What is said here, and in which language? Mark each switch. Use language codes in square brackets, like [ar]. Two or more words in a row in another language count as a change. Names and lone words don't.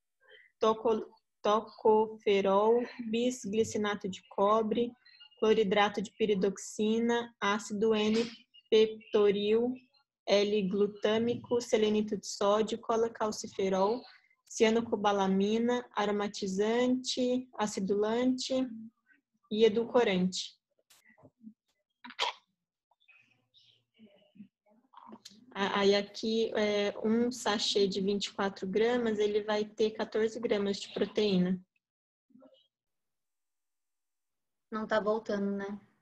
[pt] tocoferol, bisglicinato de cobre, cloridrato de piridoxina, ácido N-peptoril, L-glutâmico, selenito de sódio, colecalciferol, cianocobalamina, aromatizante, acidulante e edulcorante. Aí aqui, um sachê de 24 gramas, ele vai ter 14 gramas de proteína. Não tá voltando, né?